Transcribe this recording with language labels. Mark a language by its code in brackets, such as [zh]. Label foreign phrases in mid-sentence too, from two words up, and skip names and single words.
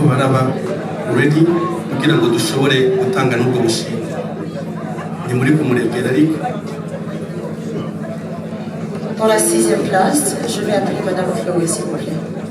[rn] baraba ready kugira ngo dushobore gutanga n'ubwo bushimwe ni muri kumuregera ariko [fr] Pour la 6e place, je vais appeler Madame Chloé, s'il vous plaît.